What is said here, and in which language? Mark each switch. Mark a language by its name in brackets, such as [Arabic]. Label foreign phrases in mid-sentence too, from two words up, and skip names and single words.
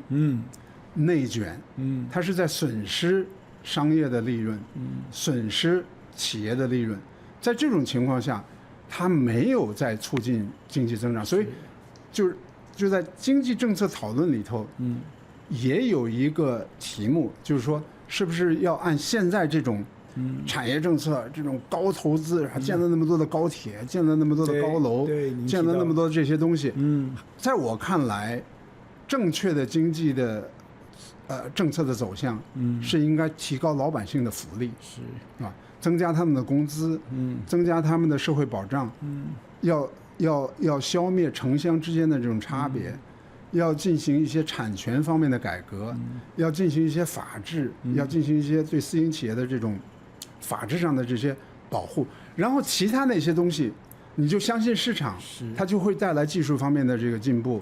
[Chinese] 內捲，它是在損失商業的利潤，損失企業的利潤，在這種情況下，它沒有在促進經濟增長，所以就在經濟政策討論裡頭，也有一個題目，就是說，是不是要按現在這種產業政策，這種高投資，建了那麼多的高鐵，建了那麼多的高樓，建了那麼多的這些東西，在我看來，正確的經濟的政策的走向，是應該提高老百姓的福利，是吧？增加他們的工資，增加他們的社會保障，要消滅城鄉之間的這種差別，要進行一些產權方面的改革，要進行一些法治，要進行一些對私營企業的這種法治上的這些保護，然後其他那些東西，你就相信市場，它就會帶來技術方面的這個進步。